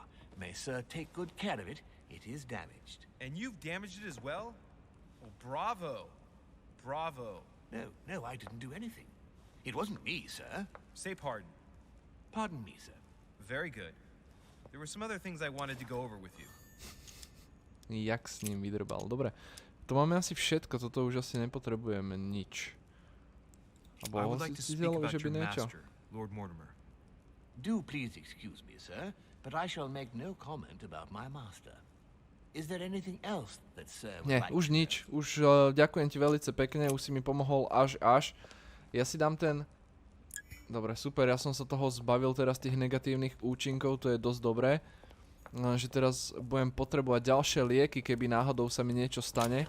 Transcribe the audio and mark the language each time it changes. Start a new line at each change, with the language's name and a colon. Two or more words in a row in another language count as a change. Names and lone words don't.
English: May Sir take good care of it. It is damaged. And you've damaged it as well? Well, bravo. Bravo. No, I didn't do anything. It wasn't me, sir. Say pardon. Pardon me, sir. Very good. There were some other things I wanted to go over with you.
Slovak: Jak s ním vydrbal. Dobre. To máme asi všetko. Toto už asi nepotrebujeme nič. A
English: I
Slovak: bolo
English: would like to
Slovak: si
English: speak
Slovak: cítil,
English: about
Slovak: že by
English: your
Slovak: niečo.
English: master, Lord Mortimer. Do please excuse me, sir, but I shall make no comment about my master. Is there anything else that Sir would
Slovak: Nie,
English: like
Slovak: už
English: to
Slovak: nič.
English: know?
Slovak: Už ďakujem ti veľmi pekne, už si mi pomohol až. Ja si dám ten... Dobre, super, ja som sa toho zbavil teraz tých negatívnych účinkov, to je dosť dobré. Že teraz budem potrebovať ďalšie lieky, keby náhodou sa mi niečo stane.